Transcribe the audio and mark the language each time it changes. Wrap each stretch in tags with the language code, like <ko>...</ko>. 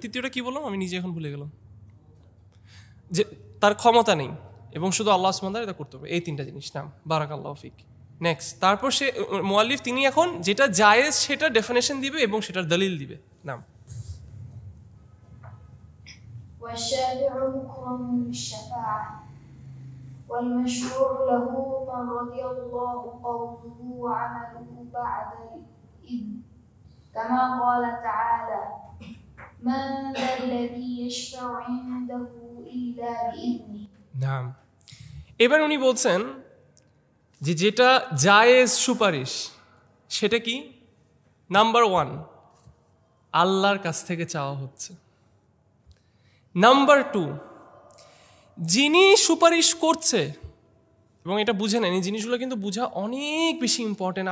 <bn>তৃতীয়টা কি বললাম আমি নিজে এখন ভুলে গেলাম, যে তার ক্ষমতা নেই এবং শুধু আল্লাহ সুবহানাহু ওয়া তাআলা এটা করতে পারবে। এই 3টা জিনিস নাম। বারাকাল্লাহু ফিক। নেক্সট, তারপর সে মুআল্লিফ তিনি এখন যেটা জায়েজ সেটা ডেফিনেশন দিবে এবং সেটার দলিল দিবে।</bn> <ar>নাম। والشافع مكرم بالشفاعة والمشروع له من رضي الله قوله وعمله بعد الإذن كما قال تعالى من ذا الذي يشفع عنده إلا بإذنه. নাম।</ar> <bn>এবার উনি বলছেন যে যেটা জায়েজ সুপারিশ সেটা কি, নাম্বার 1 আল্লাহর কাছ থেকে চাওয়া হচ্ছে। নাম্বার 2 যিনি সুপারিশ করছে, এবং এটা বুঝে নেন এই জিনিসগুলো কিন্তু বোঝা অনেক বেশি ইম্পর্টেন্ট।</bn>